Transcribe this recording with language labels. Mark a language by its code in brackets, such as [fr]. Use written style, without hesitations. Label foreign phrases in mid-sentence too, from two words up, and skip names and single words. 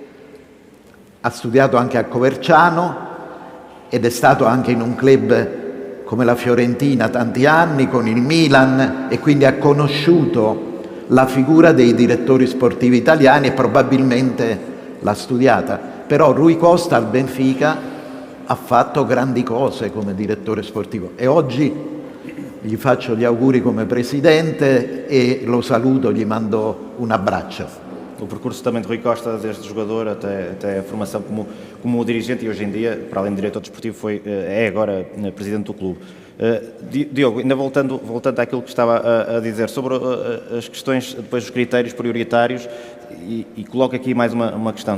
[it] ha studiato anche a Coverciano ed è stato anche in un club come la Fiorentina tanti anni, con il Milan, e quindi ha conosciuto la figura dei direttori sportivi italiani e probabilmente l'ha studiata. Però Rui Costa al Benfica ha fatto grandi cose come direttore sportivo e oggi gli faccio gli auguri come presidente e lo saluto, gli mando un abbraccio. [pt] O percurso também de Rui Costa, desde jogador até a formação como dirigente, e hoje em dia, para além de diretor desportivo, é agora presidente do clube. Diogo, ainda voltando àquilo que estava a dizer sobre as questões, depois os critérios prioritários, e coloco aqui mais uma questão.